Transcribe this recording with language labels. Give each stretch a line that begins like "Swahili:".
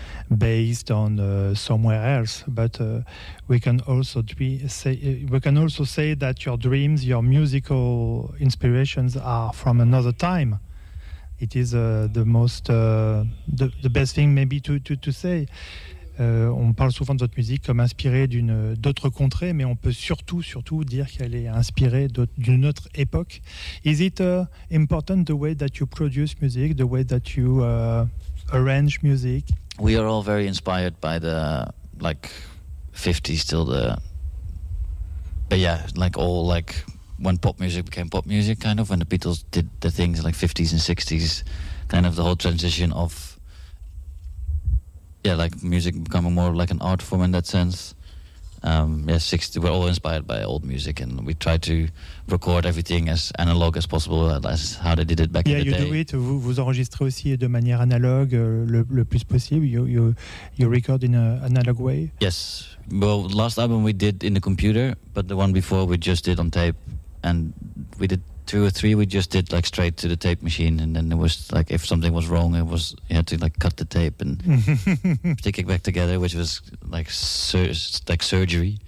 English: Based on somewhere else, but we can also say that your dreams, your musical inspirations, are from another time. It is the best thing maybe to say.
French: On parle souvent de votre musique comme inspirée d'autres contrées, mais on peut surtout dire qu'elle est inspirée d'une autre époque.
English: Is it important the way that you produce music, the way that you arrange music? We are all very inspired by the like 50s till the, but yeah, like all like when pop music became pop music, kind of when the Beatles did the things like 50s and 60s, kind of the whole transition of, yeah, like music becoming more like an art form in that sense. Yeah, 60, we're all inspired by old music and we try to record everything as analog as possible, as how they did it back in the day. Yeah, you do it.
French: Vous enregistrez aussi de manière analogue le plus possible.
English: You record in an analog way. Yes. Well, last album we did in the computer, but the one before we just did on tape. And we did two or three, we just did like straight to the tape machine. And then it was like, if something was wrong, you had to like cut the tape and stick it back together, which was like surgery.